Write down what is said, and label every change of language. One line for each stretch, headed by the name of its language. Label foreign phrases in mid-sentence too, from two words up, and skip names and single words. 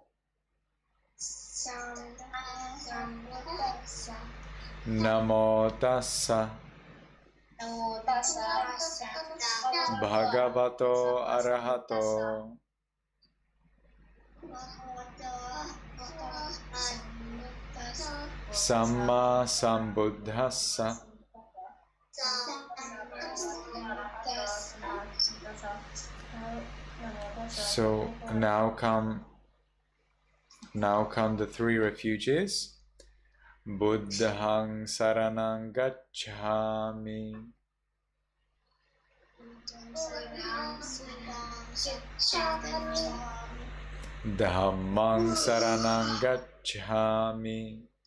Pali: Namo tassa Bhagavato Arahato Samma Sambuddhassa.
English: So now come the three refuges.
Pali: Buddhang Saranang Gacchami. Dhammang Saranang Gacchami.